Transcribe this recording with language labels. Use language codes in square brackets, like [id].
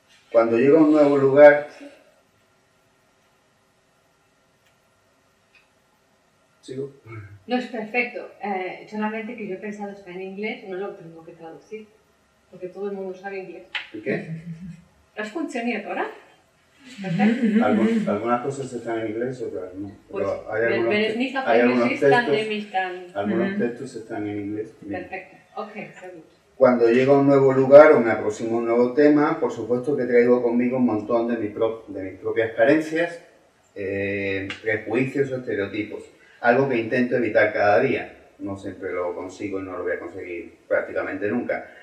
[es] Cuando llega a un nuevo lugar, ¿sigo? No es perfecto, solamente que yo he pensado está en inglés, no lo tengo que traducir, porque todo el mundo sabe inglés. ¿Y qué? [de] ¿Es funktioniert, oder? [es] Perfecto. Algunas cosas están en inglés, otras no. Pues, Pero [de] wenn es nicht auf Englisch ist, dann nehme ich dann... [es] Algunos textos están en inglés. Perfecto, [de] ok, sehr gut. [es] Cuando llego a un nuevo lugar o me aproximo a un nuevo tema, por supuesto que traigo conmigo un montón de mis propias carencias, prejuicios o estereotipos. Algo que intento evitar cada día. No siempre lo consigo y no lo voy a conseguir prácticamente nunca.